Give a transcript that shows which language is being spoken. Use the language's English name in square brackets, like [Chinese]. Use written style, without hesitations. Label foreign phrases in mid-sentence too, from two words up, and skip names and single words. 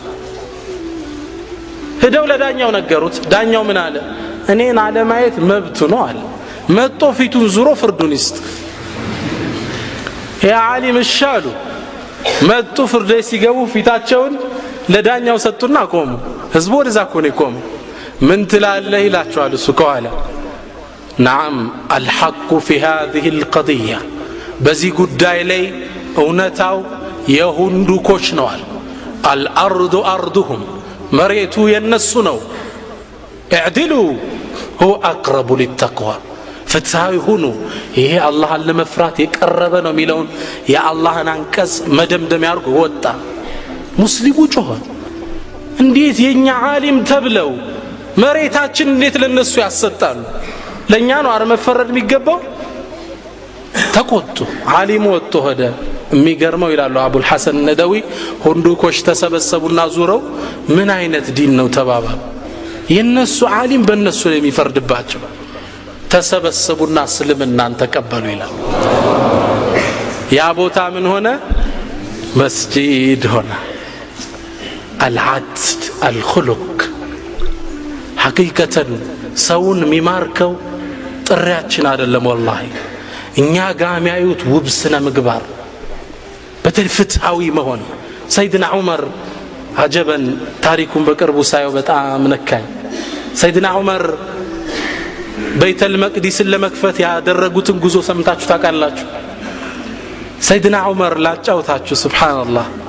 [Amharic] ሄደው ለዳኛው ነገሩት ዳኛው ምን አለ እኔን አለማየት መብቱ ነው አለ መጥቶ ፊቱን ዙሮ ፍርዱን ይስጥ ያ ዓሊም እሻሉ መጥቶ ፍርድ ቤት ሲገቡ ፊታቸውን ለዳኛው ሰጡና ቆሙ ህዝቡ ወደዛ ኮኔ ቆሙ ምን ትላለህ ይላቸዋል እሱ ከኋላ [Arabic] نعم الحق في هذه القضية [Amharic] በዚህ ጉዳይ ላይ እውነታው የሁንዱኮች ነው አለ [Arabic] الارض ارضهم [Amharic] መሬቱ የነሱ ነው [Arabic] اعدلوا هو اقرب للتقوى [Amharic] ፍትሃዊ ሁኑ ይሄ አላህን ለመፍራት የቀረበ ነው ሚለውን የአላህን አንቀጽ መደምደም ያርጉ ወጣ ሙስሊሙ ጮኸ እንዴት የኛ ዓሊም ተብለው መሬታችን እንዴት ለነሱ ያሰጣሉ ለኛ ነው አረ መፈረድ የሚገባው ተቆጡ ዓሊሙ ወጥቶ ሄደ የሚገርመው ይላሉ አቡል ሐሰን الندوي ሁንዱኮች ተሰበሰቡና ዙረው ምን አይነት ዲን ነው ተባባሉ የነሱ ዓሊም በእነሱ ላይ የሚፈርድባቸው ተሰበሰቡና እስልምናን ተቀበሉ ይላል ያ ቦታ ምን ሆነ መስጂድ ሆነ [Arabic] العدل الخلق حقيقة [Amharic] ሰውን ሚማርከው ጥሪያችን አይደለም والله እኛ ጋር የሚያዩት ውብ ስነ ምግባር በተፍትሃዊ መሆን ሰይድና ዑመር አጀበን ታሪኩን በቅርቡ ሳየው በጣም ነካኝ ሰይድና ዑመር በይተል መቅዲስን ለመክፈት ያደረጉትን ጉዞ ሰምታችሁ ታውቃላችሁ ሰይድና ዑመር ላጫውታችሁ ሱብሃንአላህ